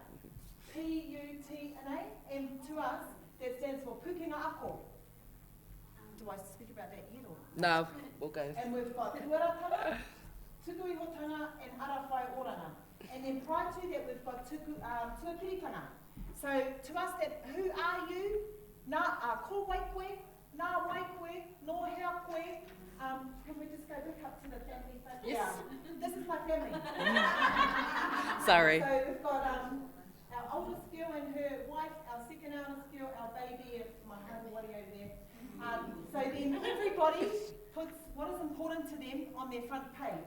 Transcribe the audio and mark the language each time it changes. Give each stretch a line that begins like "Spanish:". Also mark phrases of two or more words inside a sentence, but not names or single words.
English: P, U, T, and A, and to us, that stands for Pukenga Ako. Do I speak about that yet? Or? No, we'll go. And we've got Tuaratanga, Tukuihotanga, and Arawhai Oranga. And then prior to that, we've got Tuakiritanga. So to us, that who are you?
Māori: Nā ko waikoe, nā waikoe, no hea koe.
English: Can we just go back up to the family photo? Yes. Yeah. This is my family. Sorry. So we've got our oldest girl and her wife, our second eldest girl, our baby, and my husband over there. So then everybody puts what is important to them on their front page.